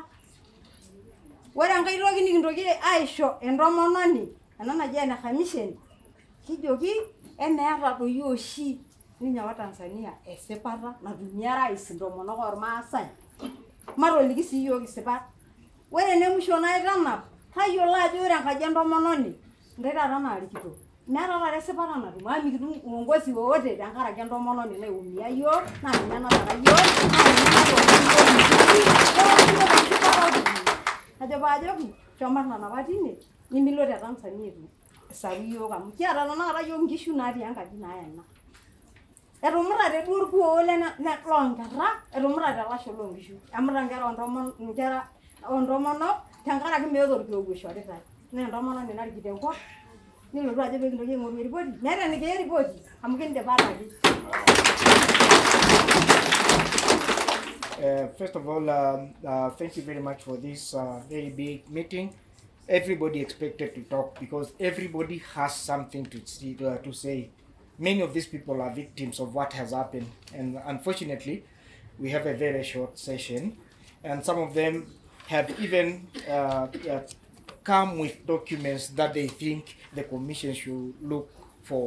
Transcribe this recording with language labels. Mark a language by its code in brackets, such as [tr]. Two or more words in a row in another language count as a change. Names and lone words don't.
[mas] Ore enkae toki nikintoki aisho entomononi ena naji ene kamisheni kijoki emeeta doi oshi ninye wa Tanzania esipata natumie rais intomonok ormaasai. Matoliki sii yiok isipat. Ore ene musho naitanap tayiolo ajo ore enkaji entomononi ntai taata naarikito. Meeta taata esipata natum amu mikitum [sw] uongozi wowote [mas] tenkaraki entomononi naiumia yiok naa ninye natara yiok ajo paajoki shomo tanapa tine nimilo te Tanzania etu esaru yiok amu kiata tanakata yiok nkishu natii enkaji naena. Etumutate duo orkuo loonkera etumutate lasho loonkishu. Emuta nkera ontomonok tenkaraki meeta orkuo oishoritai. Naa entomononi narikito enkop nilotu ajo pee kintoki aing'oru eripoti. Meeta enikiya eripoti amu kindipa ataki. [en] First of all, thank you very much for this very big meeting. Everybody expected to talk because everybody has something to say. Many of these people are victims of what has happened, and unfortunately, we have a very short session, and some of them have even come with documents that they think the commission should look for.